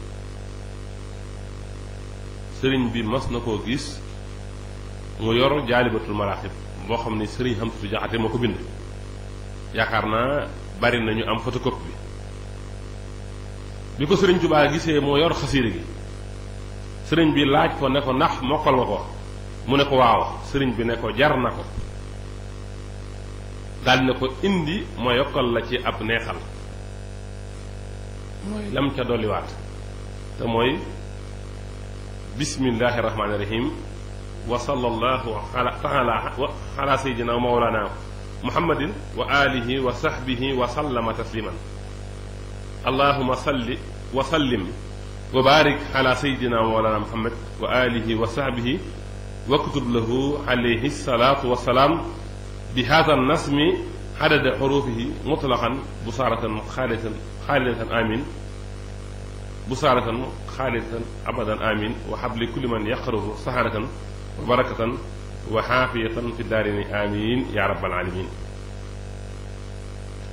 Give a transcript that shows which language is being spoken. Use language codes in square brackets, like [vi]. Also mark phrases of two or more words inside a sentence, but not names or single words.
[wo] sëriñ bi mas na koo gis mu yor jaalibatul maraaxib boo xam ne sëriñ Hamsatu Jaxate moo ko bind yaakaar naa bari nañu am photocopie bi ko sëriñ Tuubaa gisee moo yor xasiida gi sëriñ bi laaj ko ne ko ndax mokkal nga ko mu ne ko waaw sëriñ bi ne ko jar na ko daldi ne ko indi ma yokkal la ci ab neexal mooy lam ca dolliwaat te mooy [ar] بسم الله الرحمن الرحيم وصلى الله تعالى على سيدنا ومولانا محمد وآله وصحبه وسلم تسليما اللهم صل وسلم وبارك على سيدنا ومولانا محمد وآله وصحبه واكتب له عليه الصلاة والسلام بهذا النظم عدد حروفه مطلقا بشارة خالدة آمين بشارة خالدة أبدا آمين وهب لكل من يقرؤه سعادة وبركة وعافية في الدارين آمين يا رب العالمين